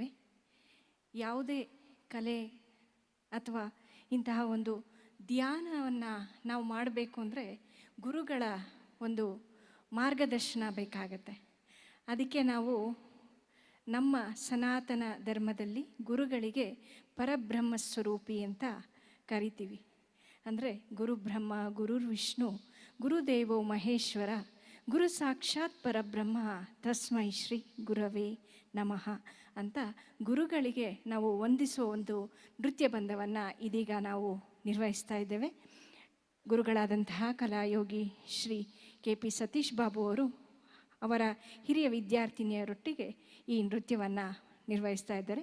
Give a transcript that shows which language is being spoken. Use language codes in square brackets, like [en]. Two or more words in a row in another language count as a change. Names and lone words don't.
[kn] ಯಾವುದೇ ಕಲೆ ಅಥವಾ ಇಂತಹ ಒಂದು ಧ್ಯಾನವನ್ನು ನಾವು ಮಾಡಬೇಕು ಅಂದರೆ ಗುರುಗಳ ಒಂದು ಮಾರ್ಗದರ್ಶನ ಬೇಕಾಗತ್ತೆ. ಅದಕ್ಕೆ ನಾವು ನಮ್ಮ ಸನಾತನ ಧರ್ಮದಲ್ಲಿ ಗುರುಗಳಿಗೆ ಪರಬ್ರಹ್ಮ ಸ್ವರೂಪಿ ಅಂತ ಕರಿತೀವಿ. ಅಂದರೆ [sa] ಗುರು ಬ್ರಹ್ಮ, ಗುರುರ್ ವಿಷ್ಣು, ಗುರುದೇವೋ ಮಹೇಶ್ವರ, ಗುರು ಸಾಕ್ಷಾತ್ ಪರಬ್ರಹ್ಮ ತಸ್ಮೈ ಶ್ರೀ ಗುರವೇ ನಮಃ [kn] ಅಂತ ಗುರುಗಳಿಗೆ ನಾವು ವಂದಿಸುವ ಒಂದು ನೃತ್ಯ ಬಂಧವನ್ನು ಇದೀಗ ನಾವು ನಿರ್ವಹಿಸ್ತಾ ಇದ್ದೇವೆ. ಗುರುಗಳಾದಂತಹ ಕಲಾಯೋಗಿ ಶ್ರೀ KP ಸತೀಶ್ ಬಾಬು ಅವರು ಅವರ ಹಿರಿಯ ವಿದ್ಯಾರ್ಥಿನಿಯರೊಟ್ಟಿಗೆ ಈ ನೃತ್ಯವನ್ನು ನಿರ್ವಹಿಸ್ತಾ ಇದ್ದಾರೆ.